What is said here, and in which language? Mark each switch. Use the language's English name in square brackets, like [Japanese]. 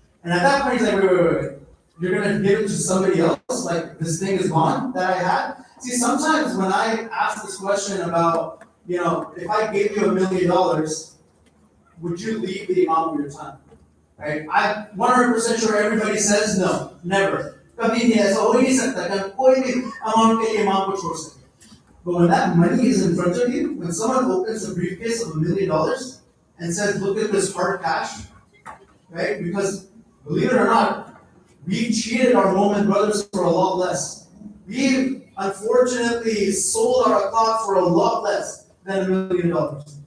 [English] And at that point, he's like, wait. You're going to give it to somebody else? Like, this thing is gone that I had? See, sometimes when I ask this question about, if I gave you $1 million, would you leave the Imam of your time? Right? I'm 100% sure everybody says no, never. [Hindi] कभी नहीं ऐसा हो ही नहीं सकता कि कोई भी amount के लिए इमाम को छोड़ सके. [English] But when that money is in front of you, when someone opens a briefcase of $1 million and says, look at this hard cash, right? Because believe it or not, we've cheated our Mormon brothers for a lot less. We've unfortunately sold our clock for a lot less than $1 million.